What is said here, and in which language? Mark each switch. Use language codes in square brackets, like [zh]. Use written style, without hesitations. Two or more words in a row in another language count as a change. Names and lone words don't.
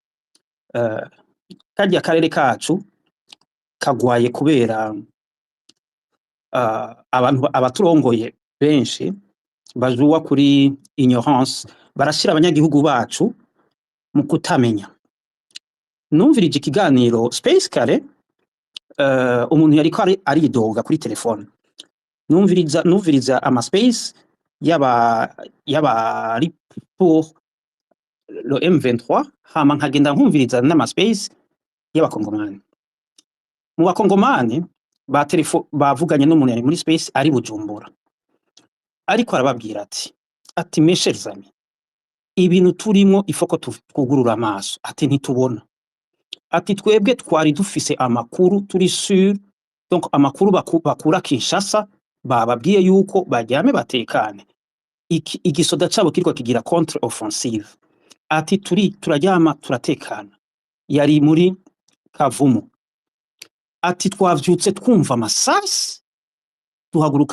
[rn] karya karere kacu kagwaye kubera abantu abaturongoye benshi bajuwa kuri ignorance barashira abanyagihugu bacu mu kutamenya. Numvirije ikiganiro Space Kare umuntu yariko aridoga kuri telefone numviriza ama space yaba ari [fr] pour le M23 [rn] hama nkagenda nkumviriza n'ama space y'abakongomani. Mu bakongomani bavuganye n'umuntu yari muri space ari Bujumbura ariko arababwira ati [fr] mes chers amis [rn] ibintu turimo ifoko twugurura amaso ati ntitubona ati twebwe twari dufise amakuru turi [fr] sur donc [rn] amakuru bakura Kinshasa bababwiye yuko bajyame batekane igisoda cabo kiriko kigira [fr] contre offensive [rn] ati turajyama turatekana yari muri Kavumu ati twavyutse twumva amasasi tuhaguruka